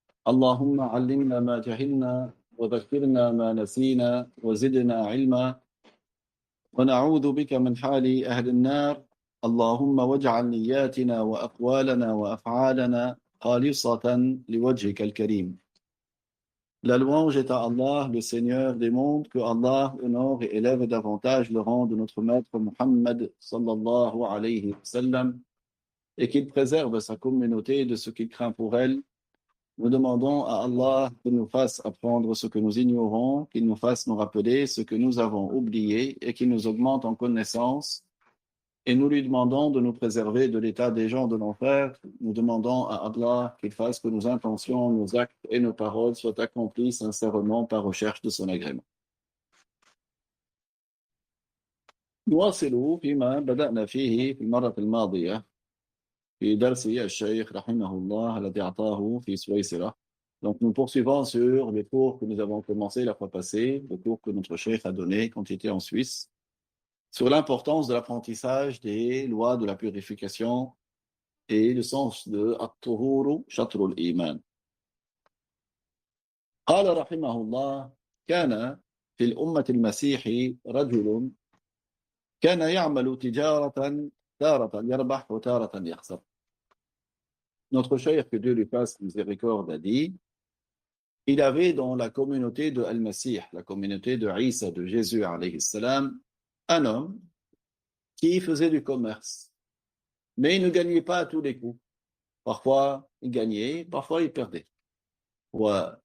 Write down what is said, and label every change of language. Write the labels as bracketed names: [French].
[Arabic] اللهم علمنا ما جهلنا وذكرنا ما نسينا وزدنا علما ونعوذ بك من حال أهل النار. اللهم واجعل نياتنا وأقوالنا وأفعالنا خالصة لوجهك الكريم. [French] La louange est à Allah, le Seigneur des mondes, que Allah honore et élève davantage le rang de notre maître Muhammad sallallahu alayhi wa sallam et qu'il préserve sa communauté de ce qu'il craint pour elle. Nous demandons à Allah qu'il nous fasse apprendre ce que nous ignorons, qu'il nous fasse nous rappeler ce que nous avons oublié et qu'il nous augmente en connaissance. Et nous lui demandons de nous préserver de l'état des gens de l'enfer. Nous demandons à Allah qu'il fasse que nos intentions, nos actes et nos paroles soient accomplis sincèrement par recherche de son agrément. [Arabic] نواصل فيما بدأنا فيه في المرة الماضية في درس الشيخ رحمه الله الذي أعطاه في سويسرا. [French] Donc nous poursuivons sur les cours que nous avons commencé la fois passée, le cours que notre cheikh a donné quand il était en Suisse, sur l'importance de l'apprentissage des lois de la purification et le sens de [Arabic] At-Tuhuru Shatrul Iman. قال رحمه الله: كان في الأمة المسيحي رجل كان يعمل تجارة تارة يربح وتارة يخسر. [French] Notre cheikh, que Dieu lui fasse miséricorde, a dit: il avait dans la communauté de Al-Masih, la communauté de Isa, de Jésus alayhi salam, un homme qui faisait du commerce. Mais il ne gagnait pas à tous les coups. Parfois, il gagnait, parfois, il perdait. Ouais.